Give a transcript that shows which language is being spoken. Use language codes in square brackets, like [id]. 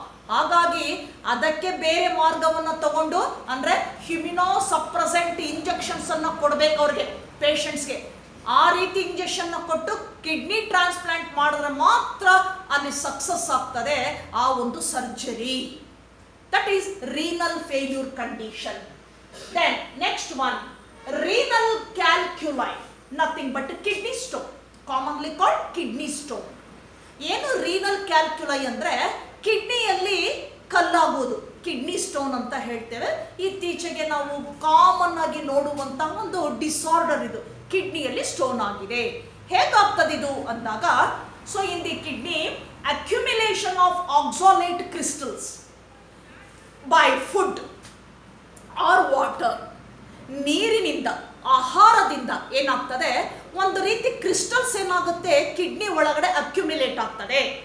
[kn] ಹಾಗಾಗಿ ಅದಕ್ಕೆ ಬೇರೆ ಮಾರ್ಗವನ್ನು ತಗೊಂಡು, ಅಂದ್ರೆ ಇಮ್ಯುನೋ ಸಪ್ರೆಸೆಂಟ್ ಇಂಜೆಕ್ಷನ್ಸ್ ಅನ್ನ ಕೊಡಬೇಕು ಅವ್ರಿಗೆ, ಪೇಷಂಟ್ಸ್ಗೆ. ಆ ರೀತಿ ಇಂಜೆಕ್ಷನ್ ಕೊಟ್ಟು ಕಿಡ್ನಿ ಟ್ರಾನ್ಸ್ಪ್ಲಾಂಟ್ ಮಾಡಿದ್ರೆ ಮಾತ್ರ ಅಲ್ಲಿ ಸಕ್ಸಸ್ ಆಗ್ತದೆ ಆ ಒಂದು surgery. [en] That is renal failure condition. Then next one, renal calculi, nothing but kidney stone, commonly called kidney stone. [kn] ಏನು ರೀನಲ್ ಕ್ಯಾಲ್ಕ್ಯುಲೈ ಅಂದರೆ ಕಿಡ್ನಿಯಲ್ಲಿ ಕಲ್ಲಾಗುವುದು, ಕಿಡ್ನಿ ಸ್ಟೋನ್ ಅಂತ ಹೇಳ್ತೇವೆ. ಇತ್ತೀಚೆಗೆ ನಾವು ಕಾಮನ್ ಆಗಿ ನೋಡುವಂತಹ ಒಂದು ಡಿಸಾರ್ಡರ್ ಇದು, ಕಿಡ್ನಿಯಲ್ಲಿ ಸ್ಟೋನ್ ಆಗಿದೆ. ಹೇಗಾಗ್ತದೆ ಇದು ಅಂದಾಗ, [en] so in the kidney accumulation of oxalate crystals by food or water, [kn] ನೀರಿನಿಂದ, ಆಹಾರದಿಂದ ಏನಾಗ್ತದೆ, ಒಂದು ರೀತಿ ಕ್ರಿಸ್ಟಲ್ಸ್ ಏನಾಗುತ್ತೆ ಕಿಡ್ನಿ ಒಳಗಡೆ ಅಕ್ಯುಮಿಲೇಟ್ ಆಗ್ತದೆ.